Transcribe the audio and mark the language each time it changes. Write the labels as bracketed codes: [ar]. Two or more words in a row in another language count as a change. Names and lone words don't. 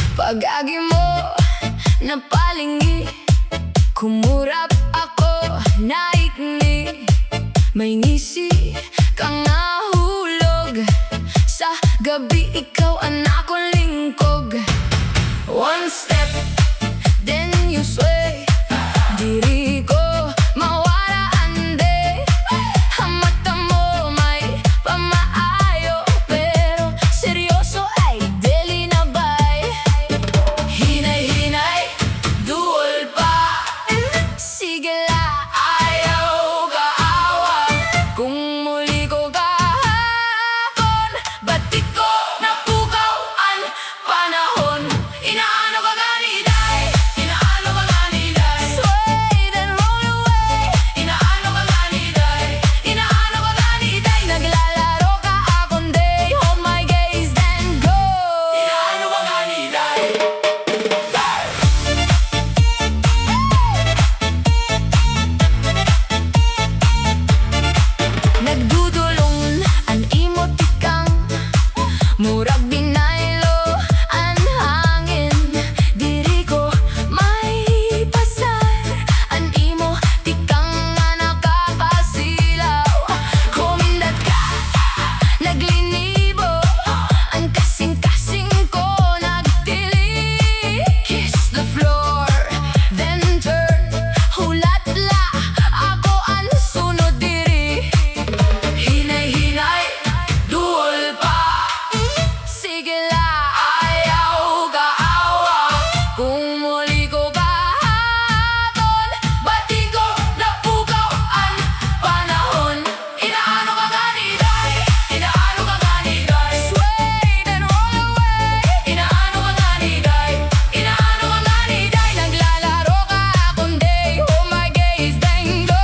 [ceb] Pag-agi mo na palinggi, kumurap ako naikni. May ngisi kang nahulog, sa gabi ikaw ang akong lingkog. [en] One step, then you sway. [ceb] Diri ko mawala ande. Ang mata mo may pamaayo, pero seryoso ay deli na bay. Hinay-hinay, duol pa. Sige la, ayaw ka awa. [tl] Kung muli ko kahapon, ba't di ko napukaw ang panahon? [ceb] Inaano ka gani, Iday? Inaano ka gani, Iday? [en] Sway then roll away. [ceb] Inaano ka gani, Iday? Inaano ka gani, Iday? Naglalaro ka akong day, [en] hold my gaze then go. [ceb] Inaano ka gani, Iday? Nagdudulong ang emotikang murag binaylo ang hangin. Diri ko may pasar ang emotikang nga nakakasilaw. Kumindat ka, naglinibo, ang kasing-kasing ko nagtili. [en] Kiss the floor, then turn, [ceb] hulat-la, ako ang sunod diri. Hinay-hinay, duol pa. Sige la, ayaw ka awa. [tl] Kung muli ko kahapon, ba't di ko napukaw ang panahon? [ceb] Inaano ka gani, Iday? Inaano ka gani, Iday? [en] Sway then roll away. [ceb] Inaano ka gani, Iday? Inaano ka gani, Iday? Naglalaro ka akong day, [en] hold my gaze then go.